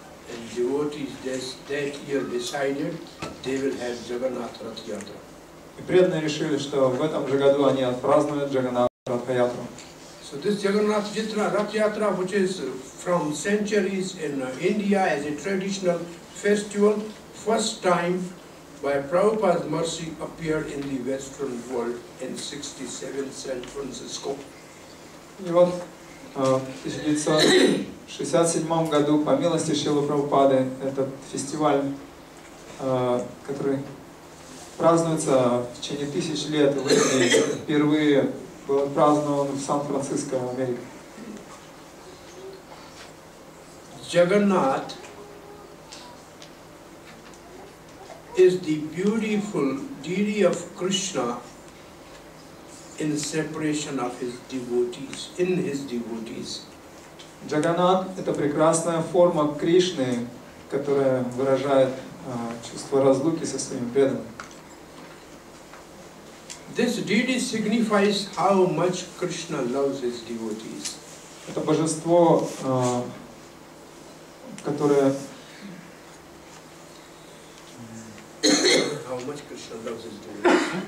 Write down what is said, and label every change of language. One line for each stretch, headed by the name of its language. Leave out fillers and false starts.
English: And devotees that year decided they will have Jagannath Rath Yatra.
Russian: И преданные решили, что в этом же году они отпразднуют Джаганнат Ратха-ятру.
English: So this Jagannath Rath Yatra, which is from centuries in India as a traditional festival, first time by Prabhupada's mercy appeared in the Western world in 67 San Francisco.
Russian: И вот в 1967 году, по милости Шрилы Прабхупады, этот фестиваль, который празднуется в течение 1000 лет в Индии, впервые был празднован в Сан-Франциско, в Америке.
English: Jagannath is the beautiful deity of Krishna in separation of his devotees, in his devotees.
Russian: Джаганнат — это прекрасная форма Кришны, которая выражает чувство разлуки со своими преданными.
English: This deity signifies how much Krishna loves his devotees.
Russian: Это божество, которое
English: How much Krishna loves his devotees.